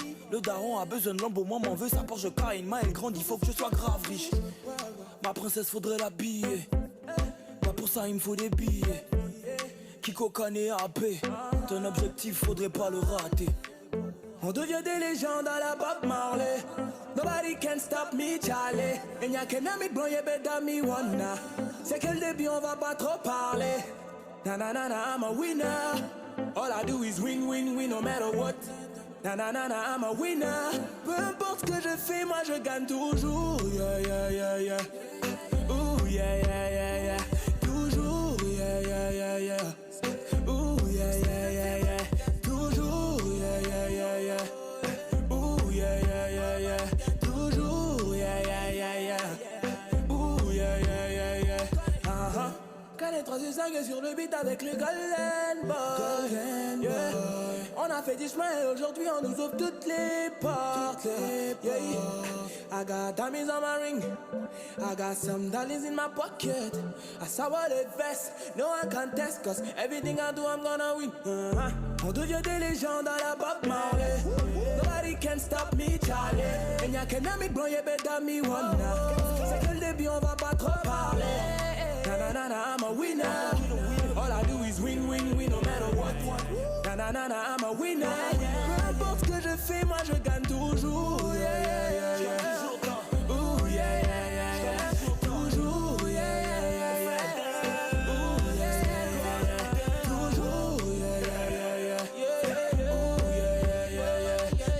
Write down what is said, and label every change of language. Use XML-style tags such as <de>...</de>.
<fr>Le daron a besoin de lambeau, moi m'en veux sa Porsche Cayenne. Elle grande, il faut que je sois grave riche. Ma princesse faudrait l'habiller. Pas pour ça il me faut des billets. Kiko Kane AP, ton objectif faudrait pas le rater. On devient des légendes à la Bob Marley.</fr> <en>Nobody can stop me, Charlie.</en> <fr>Et y'a qu'un ami de blanc, y'a</fr> <en>better me wanna.</en> <fr>C'est que le début, on va pas trop parler.</fr> <en>Na na na na, I'm a winner. All I do is win, win, win, no matter what. Na na na na, I'm a winner.</en> <fr>Peu importe ce que je fais, moi je gagne toujours. Yeah, yeah, yeah, yeah. Ooh, yeah, yeah, yeah, yeah. Toujours, yeah, yeah, yeah, yeah. Ooh, yeah, yeah, yeah, yeah. Toujours, yeah, yeah, yeah, yeah. Ooh, yeah, yeah, yeah, yeah. Toujours, yeah, yeah, yeah, yeah. Ooh, yeah, yeah, yeah, yeah. Uh-huh. Quand les 3 et 5 sur le beat avec le Golden Boy. Yeah. On a fait du chemin et aujourd'hui on nous ouvre toutes les portes. Yeah.</fr> <en>I got diamonds on my ring. I got some dollars in my pocket. I saw what it vest. No one can test, cause everything I do I'm gonna win.</en> <fr>On devient des légendes à la Bob Marley.</fr> <en>Nobody can stop me, Charlie.</en> <fr>Et y'a qu'un ami de blanc, y'a</fr> <en>better me wanna.</en> <fr>C'est que le début, on va pas trop parler.</fr> <en>Na na na na, I'm a winner. All I do is win, win, win, no matter what. Na na na na, I'm a winner.</en> <fr>Peu importe ce que je fais, moi je gagne toujours. Yeah, yeah, yeah, yeah. Ooh, yeah, yeah, yeah, yeah. Toujours, yeah, yeah, yeah, yeah. Ooh, yeah, yeah, yeah, yeah. Toujours, yeah, yeah, yeah, yeah. Ooh, yeah, yeah, yeah, yeah.</fr>